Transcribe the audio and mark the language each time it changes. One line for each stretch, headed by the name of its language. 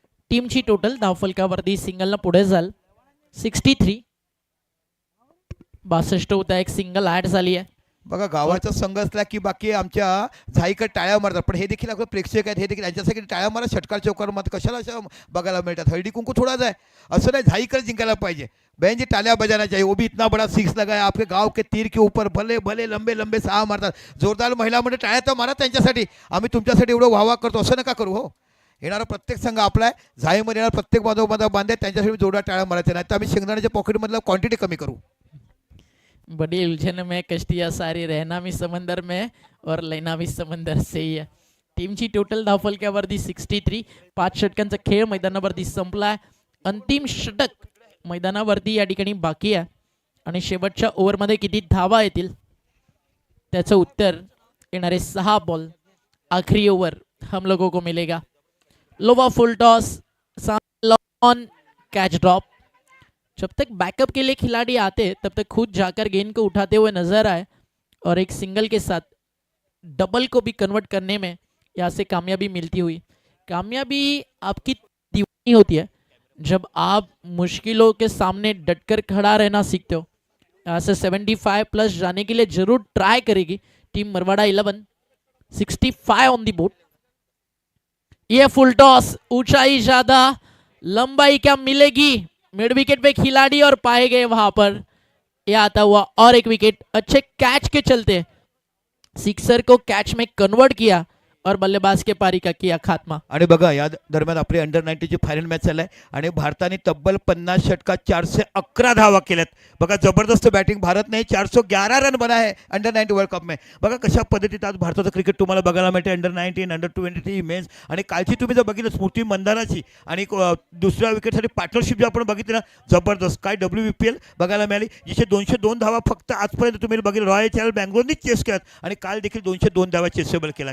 Marathi: टीमची टोटल धावफलकावरती सिंगलनं पुढे जाल 63. 62 होता, एक सिंगल ॲड झाली आहे. बघा, गावाचा संघ असला की बाकी आमच्या झाईकडे टाळ्या मारतात, पण हे देखील आपलं प्रेक्षक आहेत, हे देखील यांच्यासाठी टाळ्या मारा. षटकार चौकारामध्ये कशाला असं बघायला मिळतात. हळदी कुंकू थोडाच आहे, असं नाही झाईकडे जिंकायला पाहिजे.
Hindi: बहन जी टालिया बजाना चाहिए, वो भी इतना बड़ा 6 लगाया आपके गांव के तीर के ऊपर.
Marathi: भले भले लंबे लंबे 6 मारतात. जोरदार महिला म्हणजे टाळ्या तर मारा त्यांच्यासाठी, आम्ही तुमच्यासाठी एवढं वाहवा करतो, असं नका करू. हो, येणारा प्रत्येक संघ आपला आहे. झाईमध्ये येणार प्रत्येक बांधव बांधे, त्यांच्यासाठी जोरदार टाळ्या मारायच्या, नाही तर आम्ही शेंगदाण्याच्या पॉकेटमधलं क्वांटिटी कमी करू.
Hindi: बड़ी उलझन में कश्तियाँ सारी, रहना भी समंदर में और लेना भी समंदर से ही आहे.
Marathi: टीमची टोटल धावफलकावरती 63. 5 षटकांचा खेळ मैदानावरती संपला आहे. अंतिम षटक मैदानावरती या ठिकाणी बाकी आहे, आणि शेवटच्या ओव्हरमध्ये किती धावा येतील त्याचं उत्तर येणारे 6 बॉल
Hindi: आखरी ओव्हर हम लोगों को मिलेगा.
English: Lower full toss, on catch drop.
Hindi: जब तक बैकअप के लिए खिलाड़ी आते तब तक खुद जाकर गेंद को उठाते हुए नजर आए, और एक सिंगल के साथ डबल को भी कन्वर्ट करने में यहाँ से कामयाबी मिलती हुई. कामयाबी आपकी दीवानी होती है जब आप मुश्किलों के सामने डटकर खड़ा रहना सीखते हो, यहाँ से 75 प्लस जाने के लिए जरूर ट्राई करेगी टीम मरवाड़ा 11। 65 on the board. ये फुल टॉस, ऊंचाई ज्यादा, लंबाई क्या मिलेगी? मिड विकेट पे खिलाड़ी और पाए गए वहां पर। यह आता हुआ और एक विकेट अच्छे कैच के चलते सिक्सर को कैच में कन्वर्ट किया और बल्लेबाज के पारी का किया खात्मा।
Marathi: आणि बघा या दरम्यान आपली अंडर 90ची फायनल मॅच चाललाय आणि भारताने तब्बल 50 षटकात 411 धावा केल्यात. बघा जबरदस्त बॅटिंग
Hindi: भारतने 411 रन बना है अंडर 90 वर्ल्ड कप में.
Marathi: बघा कशा पद्धतीत आज भारताचं क्रिकेट तुम्हाला बघायला मिळते. अंडर 19, अंडर 23 मेन्स आणि कालची तुम्ही जर बघितलं स्मृती मंदानाची आणि दुसऱ्या विकेटसाठी पार्टनरशिप जे आपण बघितली ना, जबरदस्त काय WBPL बघायला मिळाली, जिथे 202 धावा फक्त आजपर्यंत तुम्ही बघितलं रॉयल चॅलेंज बँगलोरनीच चेस केल्यात आणि काल देखील 202 धावा चेसेबल केला.